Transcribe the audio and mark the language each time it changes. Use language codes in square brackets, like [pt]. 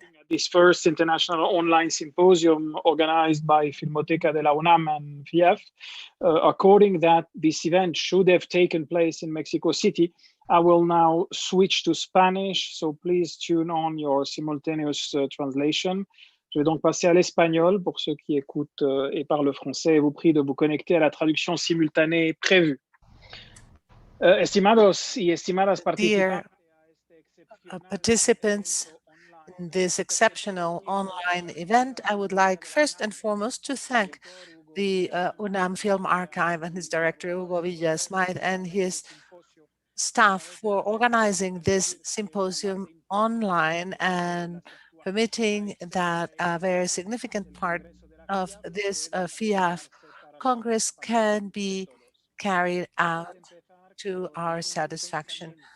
[en] This first International Online Symposium organized by Filmoteca de la UNAM and FIAF. According that this event should have taken place in Mexico City, I will now switch to Spanish, so please tune on your simultaneous translation. [fr] Je vais donc passer à l'espagnol pour ceux qui écoutent et parlent français et vous prie de vous connecter à la traduction simultanée prévue. [es] Estimados y estimadas [en] Dear [es] participantes, [en] participants in this exceptional online event, I would like first and foremost to thank the UNAM Film Archive and his director, Hugo Villa and his staff for organizing this symposium online and permitting that a very significant part of this FIAF Congress can be carried out to our satisfaction.